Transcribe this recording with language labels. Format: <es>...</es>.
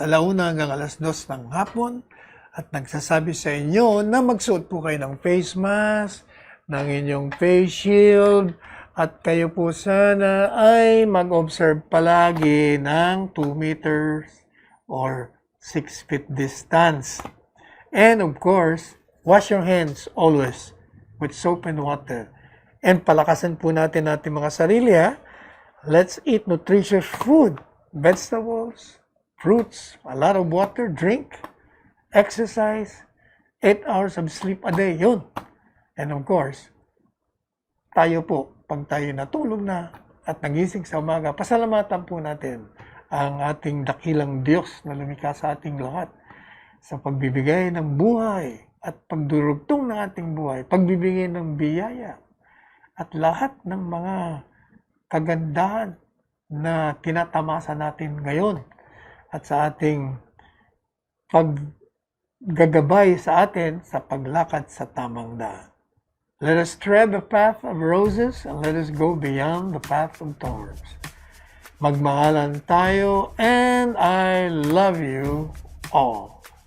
<tl>Alauna hanggang 2:00 ng hapon at nagsasabi sa inyo na magsuot po kayo ng</tl> <en>face mask,</en> <tl>ng inyong</tl> <en>face shield,</en> <tl>at kayo po sana ay mag-observe palagi ng</tl> <en>2 meters or 6 feet distance. And of course, wash your hands always with soap and water.</en> <tl>And palakasan po natin mga sarili, ha?</tl> <en>Let's eat nutritious food, vegetables, fruits, a lot of water, drink, exercise, 8 hours of sleep a day, yun. And of course,</en> <tl>tayo po, pag tayo natulog na at nagising sa umaga, pasalamatan po natin ang ating dakilang Diyos na lumikha sa ating lahat sa pagbibigay ng buhay at pagdurugtong ng ating buhay, pagbibigay ng biyaya at lahat ng mga kagandahan na tinatamasa natin ngayon at sa ating paggagabay sa atin sa paglakad sa tamang daan.</tl> <en>Let us tread the path of roses and let us go beyond the path of thorns.</en> <tl>Magmahalan tayo,</tl> <en>and I love you all.</en>